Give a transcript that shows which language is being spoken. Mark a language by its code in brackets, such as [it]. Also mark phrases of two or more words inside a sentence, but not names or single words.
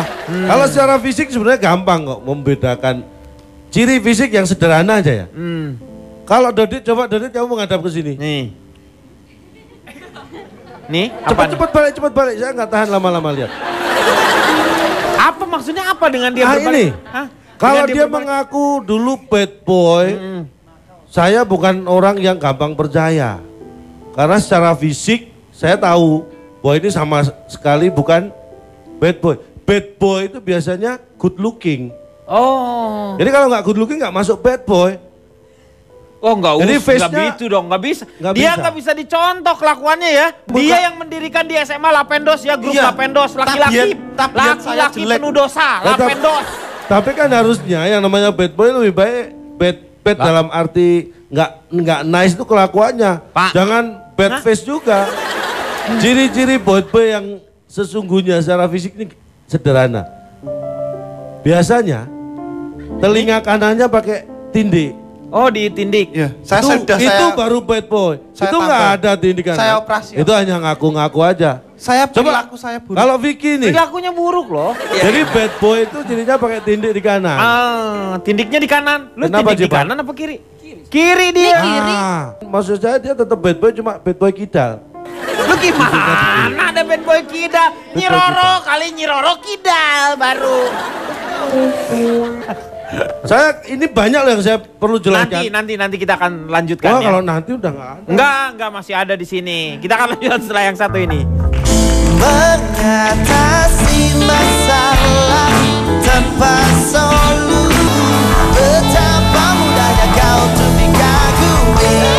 [id] Kalau secara fisik sebenarnya gampang kok membedakan ciri fisik yang sederhana aja ya. Kalau Dodit, coba Dodit kamu menghadap ke sini. Nih, cepat balik, saya nggak tahan lama-lama lihat. Apa maksudnya apa dengan dia berbalik? Ini, kalau Dengan dia mengaku dulu [en] bad boy, [id] saya bukan orang yang gampang percaya. Karena secara fisik saya tahu bahwa ini sama sekali bukan [en] bad boy. Bad boy [id] itu biasanya [en] good looking. [id] Oh. Jadi kalau nggak [en] good looking [id] nggak masuk [en] bad boy. [id] Oh nggak Jadi usah, nggak face-nya gitu dong, nggak bisa. nggak Dia bisa. nggak bisa dicontoh kelakuannya ya. Dia yang mendirikan di SMA Lapendos ya, grup Iya. Lapendos, laki-laki, Tabiat saya laki-laki jelek. penuh dosa, Lapendos. Tapi kan harusnya yang namanya [en] bad boy [id] lebih baik bad dalam arti nggak nice itu kelakuannya. Jangan [en] bad face [id] juga. Ciri-ciri [en] bad boy [id] yang sesungguhnya secara fisik ini sederhana. Biasanya telinga kanannya pakai tindik. Oh ditindik. Ya, Itu baru [en] bad boy. [id] Saya Itu nggak tambah. ada tindikan. Saya operasi. Itu hanya ngaku-ngaku aja. Saya Coba perilaku saya buruk. kalau Vicky nih. Perilakunya buruk loh. Jadi [en] bad boy [id] itu cirinya pakai tindik di kanan. Tindiknya di kanan. Lu Kenapa, tindik di Jipan? kanan apa kiri? Kiri dia. Maksud saya dia tetap [en] bad boy [id] cuma [en] bad boy [id] kidal. Lu gimana ada [en] bad boy [id] kidal? Nyiroro kali Nyiroro kidal baru. Saya ini banyak loh yang saya perlu jelaskan. Nanti kita akan lanjutkan Wah, ya. kalau nanti udah nggak ada. Enggak masih ada di sini. Kita akan lanjutkan setelah yang satu ini. Mengatasi masalah tanpa solusi, betapa mudahnya kau untuk dikagumi.